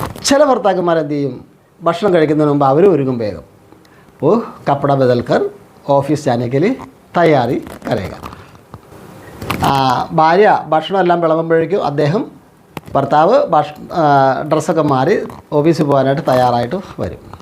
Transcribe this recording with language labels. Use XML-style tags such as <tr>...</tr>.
<ml>ചില ഭർത്താക്കന്മാർ എന്ത് ചെയ്യും, ഭക്ഷണം കഴിക്കുന്നതിന് മുമ്പ് അവർ ഒരുങ്ങും വേഗം.</ml> <hi>ഓ കപ്പട ബദൽക്കർ ഓഫീസ് जाने के लिए तैयारी करेगा.</hi> <ml>ഭാര്യ ഭക്ഷണമെല്ലാം വിളമ്പുമ്പോഴേക്കും അദ്ദേഹം ഭർത്താവ് ഡ്രസ്സൊക്കെ മാറി ഓഫീസിൽ പോകാനായിട്ട് തയ്യാറായിട്ട് വരും.</ml>